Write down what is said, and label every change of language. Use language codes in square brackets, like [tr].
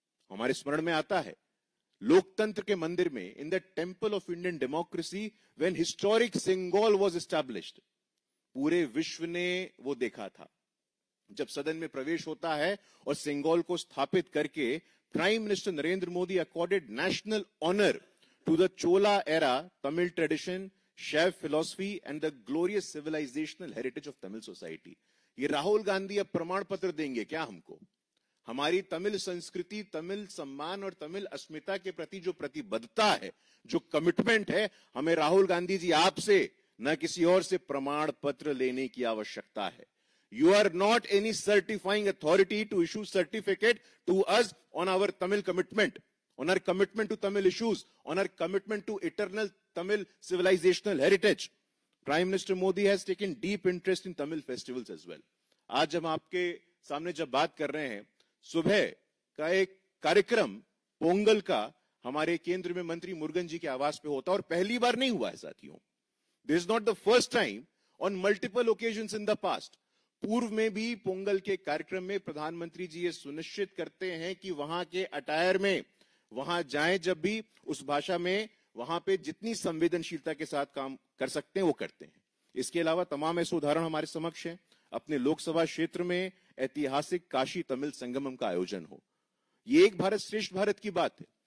[hi] हमारे स्मरण में आता है लोकतंत्र के मंदिर में, [en] in the temple of Indian democracy, when historic Sengol was established, [hi] पूरे विश्व ने वो देखा था जब सदन में प्रवेश होता है और सिंगोल को स्थापित करके [en] Prime minister Narendra Modi accorded national honour to the Chola era Tamil tradition, Shaiva philosophy and the glorious civilisational heritage of Tamil society. [hi] ये राहुल गांधी अब प्रमाण पत्र देंगे क्या हमको? हमारी तमिल संस्कृति, तमिल सम्मान और तमिल अस्मिता के प्रति जो प्रतिबद्धता है, जो कमिटमेंट है, हमें राहुल गांधी जी आपसे न किसी और से प्रमाण पत्र लेने की आवश्यकता है। [en] You are not any certifying authority to issue certificate to us on our Tamil commitment, on our commitment to Tamil issues, on our commitment to eternal Tamil civilizational heritage. Prime Minister Modi has taken deep interest in Tamil festivals as well. [hi] आज जब आपके सामने जब बात कर रहे हैं, सुबह का एक कार्यक्रम पोंगल का हमारे केंद्र में मंत्री मुरुगन जी के आवास पे होता और पहली बार नहीं हुआ है साथियों। [en] This is not the first time, on multiple occasions in the past. [hi] पूर्व में भी पोंगल के कार्यक्रम में प्रधानमंत्री जी ये सुनिश्चित करते हैं कि वहां के अटायर में वहां जाएं जब भी, उस भाषा में वहां पे जितनी संवेदनशीलता के साथ काम कर सकते हैं वो करते हैं। इसके अलावा तमाम ऐसे उदाहरण हमारे समक्ष हैं। अपने लोकसभा क्षेत्र में ऐतिहासिक काशी तमिल संगमम का आयोजन हो, ये एक भारत श्रेष्ठ भारत की बात है।